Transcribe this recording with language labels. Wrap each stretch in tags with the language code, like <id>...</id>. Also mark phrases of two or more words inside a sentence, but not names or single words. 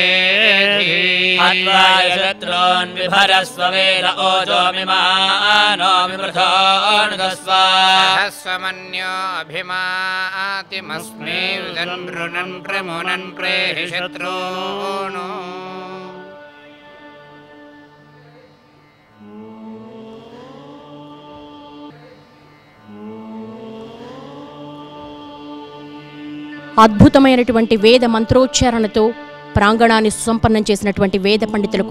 <sa>हत्वाय शत्रून् विभरस्व वेद ओजो मिमानो विमृथोऽनुदस्व सहस्वमन्यो अभिमातिमस्मे विदन्नृणन् प्रमुनन् प्रेहि शत्रून्</sa> <te>అద్భుతమైనటువంటి వేద మంత్రోచ్చారణతో ప్రాంగణాన్ని సుసంపన్నం చేసినటువంటి వేద పండితులకు</te>